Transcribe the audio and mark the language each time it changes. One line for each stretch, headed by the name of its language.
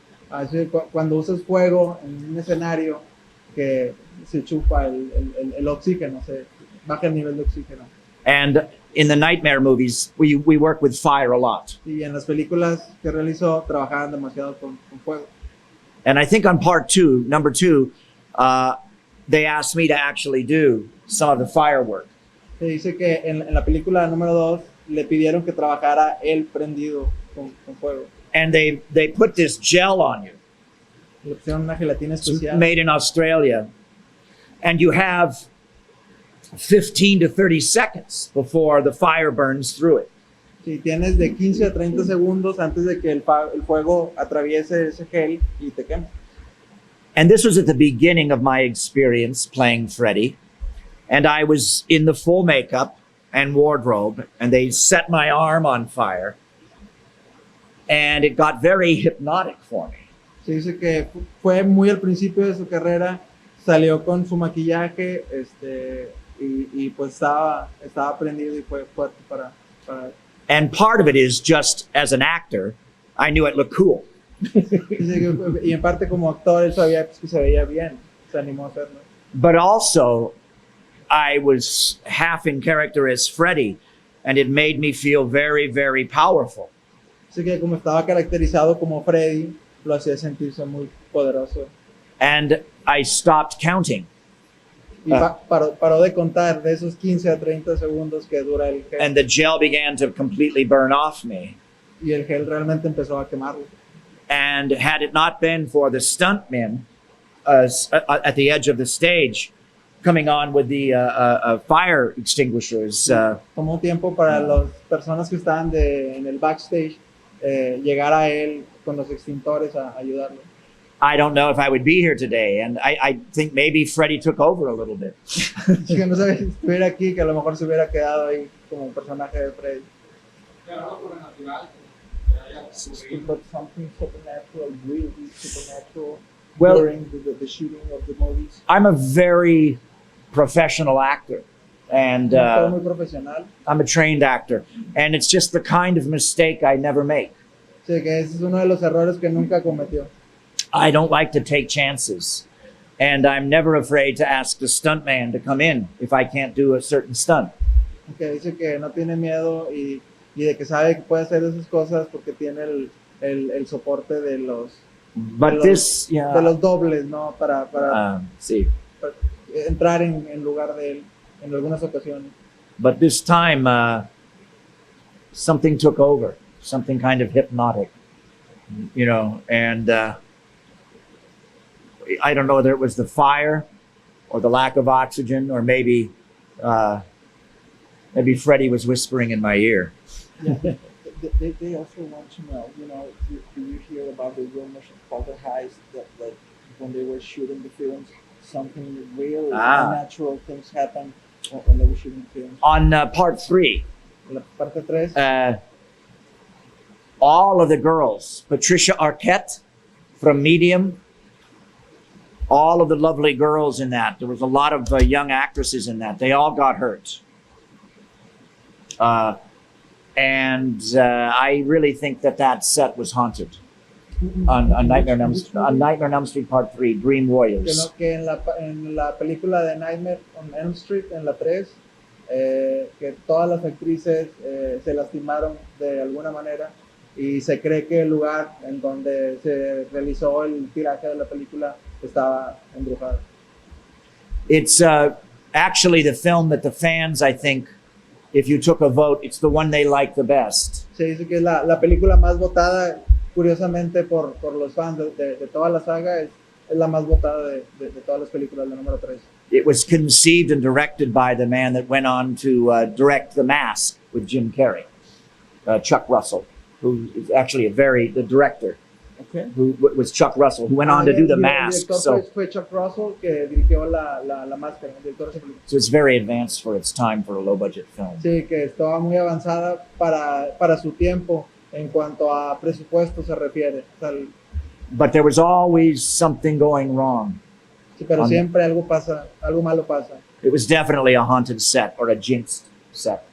Spanish: Así, cuando usas fuego en un escenario que se chupa el oxígeno, se baja el nivel de oxígeno.
English: And in the nightmare movies, we work with fire a lot.
Spanish: Y en las películas que realizó trabajaban demasiado con fuego.
English: And I think on part two, number two, they asked me to actually do some of the firework.
Spanish: Se dice que en la película número 2 le pidieron que trabajara él prendido con fuego.
English: And they put this gel on you.
Spanish: Le pusieron una gelatina
English: It's
Spanish: especial.
English: made in Australia. And you have 15 to 30 seconds before the fire burns through it.
Spanish: Sí, tienes de 15 a 30 segundos antes de que el fuego atraviese ese gel y te quema.
English: And this was at the beginning of my experience playing Freddy. And I was in the full makeup and wardrobe, and they set my arm on fire. And it got very hypnotic for me.
Spanish: Se dice que fue muy al principio de su carrera, salió con su maquillaje y pues estaba prendido y fue fuerte para...
English: And part of it is just as an actor, I knew it looked cool.
Spanish: Y en parte como actor él sabía que se veía bien, se animó a hacerlo.
English: But also, I was half in character as Freddy, and it made me feel very, very powerful.
Spanish: Así que como estaba caracterizado como Freddy, lo hacía sentirse muy poderoso.
English: And I stopped counting.
Spanish: Y paró de contar de esos 15 a 30 segundos que dura el gel.
English: And the gel began to completely burn off me.
Spanish: Y el gel realmente empezó a quemarlo.
English: And had it not been for the stuntmen at the edge of the stage coming on with the fire extinguishers,
Spanish: Tomó tiempo para las personas que estaban en el backstage llegar a él con los extintores a ayudarlo.
English: I don't know if I would be here today. And I think maybe Freddy took over a little bit.
Spanish: Es que no sabe si estuviera aquí, que a lo mejor se hubiera quedado ahí como personaje de Freddy. Pero algo sobrenatural que haya ocurrido.
English: But something supernatural, really supernatural, Well- during the shooting of the movies. I'm a very professional actor. And
Spanish: Un actor muy profesional.
English: I'm a trained actor. And it's just the kind of mistake I never make.
Spanish: Sí, que ese es uno de los errores que nunca cometió.
English: I don't like to take chances. And I'm never afraid to ask the stuntman to come in if I can't do a certain stunt.
Spanish: Que dice que no tiene miedo y de que sabe que puede hacer esas cosas porque tiene el soporte de los,
English: But
Spanish: de
English: this, yeah,
Spanish: de los dobles, ¿no? Para
English: see.
Spanish: entrar en lugar de él en algunas ocasiones.
English: But this time, something took over, something kind of hypnotic, and I don't know whether it was the fire or the lack of oxygen, or maybe Freddy was whispering in my ear. Yeah. They also want to know, do you hear about the rumors of poltergeist that when they were shooting the films, something real, unnatural things happened when they were shooting films? On part 3,
Spanish: La parte 3.
English: all of the girls, Patricia Arquette from Medium, all of the lovely girls in that, there was a lot of young actresses in that, they all got hurt. And I really think that set was haunted on Nightmare on Elm Street Part 3, Dream Warriors.
Spanish: Que en la película de Nightmare on Elm Street, en la 3, que todas las actrices se lastimaron de alguna manera y se cree que el lugar en donde se realizó el tiraje de la película estaba embrujado.
English: It's actually the film that the fans, I think, if you took a vote, it's the one they like the best.
Spanish: Se dice que es la película más votada, curiosamente, por los fans de toda la saga, es la más votada de todas las películas, la número 3.
English: It was conceived and directed by the man that went on to direct The Mask with Jim Carrey, Chuck Russell, who is actually the director, Okay. who was Chuck Russell, who went on to do The Mask.
Spanish: El
English: So,
Spanish: director fue Chuck Russell, que dirigió la máscara, el director de esa película.
English: so it's very advanced for its time for a low-budget film.
Spanish: Sí, que estaba muy avanzada para su tiempo en cuanto a presupuesto se refiere. O sea,
English: But there was always something going wrong.
Spanish: sí, pero siempre algo malo pasa.
English: It was definitely a haunted set or a jinxed set.